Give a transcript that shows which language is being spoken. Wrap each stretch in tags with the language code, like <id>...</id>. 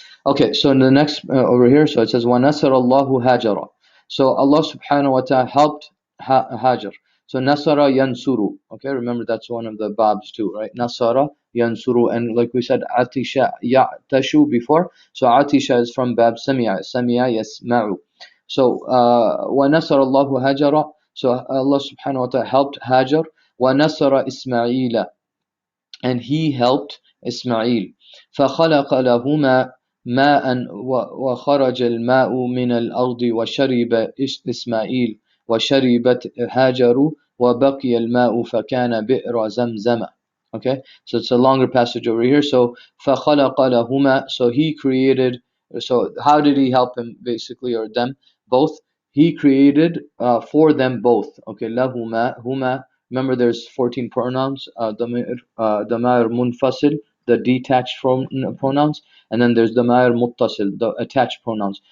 <en>Okay, so in the next over here, so it says</en> <ar>وَنَصَرَ اللَّهُ هَاجَرَ.</ar> <en>So Allah subhanahu wa ta'ala helped Hajar. So Nasara Yansuru. Okay, remember that's one of the babs too, right? Nasara Yansuru, and like we said, Atisha Ya'tashu before. So Atisha is from bab Sami'a. Sami'a Yasma'u. So</en> <ar>وَنَصَرَ اللَّهُ هَاجَرَ.</ar> <en>So Allah subhanahu wa ta'ala helped Hajar.</en> <ar>وَنَصَرَ إِسْمَعِيلَ,</ar> <en>and he helped Ismail.</en> <ar>فخلق لهما ماء وخرج الماء من الأرض وشرب إسماعيل وشربت هاجر وبقي الماء فكان بئر زمزم.</ar> <en>Okay, so it's a longer passage over here. So</en> <ar>فخلق لهما,</ar> <en>so he created. So how did he help him basically, or them both? He created for them both. Okay, لهما, huma. Remember, there's 14 pronouns. Damir munfasil, the detached pronouns, and then there's damir muttasil, the attached pronouns.</en>